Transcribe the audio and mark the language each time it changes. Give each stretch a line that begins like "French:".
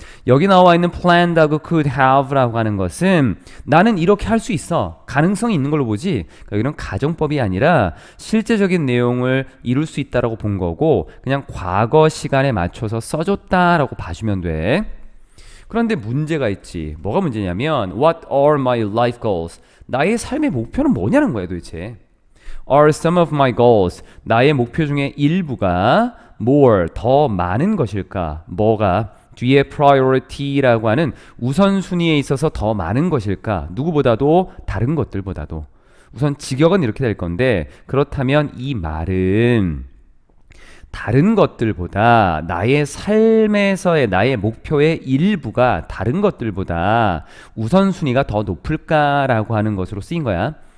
Korean: 여기 나와 있는 planned하고 could have라고 하는 것은 나는 이렇게 할 수 있어 가능성이 있는 걸로 보지 그러니까 이런 가정법이 아니라 실제적인 내용을 이룰 수 있다라고 본 거고 그냥 과거 시간에 맞춰서 써줬다라고 봐주면 돼. 그런데 문제가 있지. 뭐가 문제냐면
English: What are my life goals?
Korean: 나의 삶의 목표는 뭐냐는 거야 도대체.
English: Are some of my goals
Korean: 나의 목표 중에 일부가
English: more
Korean: 더 많은 것일까? 뭐가? 뒤에 priority라고 하는 우선순위에 있어서 더 많은 것일까? 누구보다도 다른 것들보다도. 우선 직역은 이렇게 될 건데 그렇다면 이 말은 다른 것들보다 나의 삶에서의 나의 목표의 일부가 다른 것들보다 우선순위가 더 높을까라고 하는 것으로 쓰인 거야.